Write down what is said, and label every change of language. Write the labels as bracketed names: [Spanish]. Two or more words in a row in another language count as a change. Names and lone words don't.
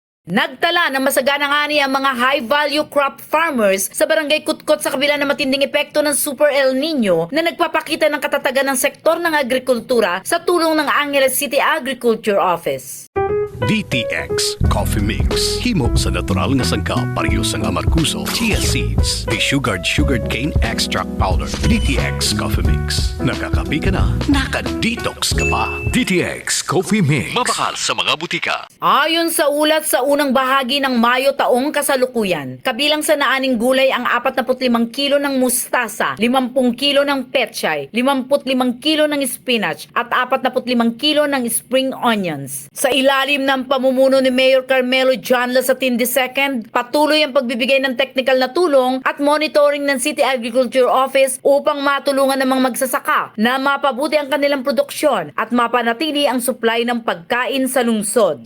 [Filipino] Nagtala ng masaganang ani ang mga high-value crop farmers sa Barangay Kutkot sa kabila ng matinding epekto ng Super El Nino na nagpapakita ng katatagan ng sektor ng agrikultura sa tulong ng Angeles City Agriculture Office. [Hiligaynon] DTX Coffee Mix. Himo sa natural nga sangka parehas ang amarkuso, [English] chia seeds, sugared cane extract powder. [Hiligaynon] DTX Coffee Mix. [Filipino] Nakakapi ka na, naka-detox ka pa. [Hiligaynon] DTX Coffee Mix. Mabakal sa mga butika. [Filipino] Ayon sa ulat sa unang bahagi ng Mayo taong kasalukuyan, kabilang sa naaning gulay ang 45 kilo ng mustasa, 50 kilo ng pechay, 55 kilo ng spinach at 45 kilo ng [English] spring onions. [Filipino] Sa ilalim ng pamumuno ni Mayor Carmelo John Lasatin II, patuloy ang pagbibigay ng technical na tulong at monitoring ng City Agriculture Office upang matulungan ng mga magsasaka na mapabuti ang kanilang produksyon at mapanatili ang supply ng pagkain sa lungsod.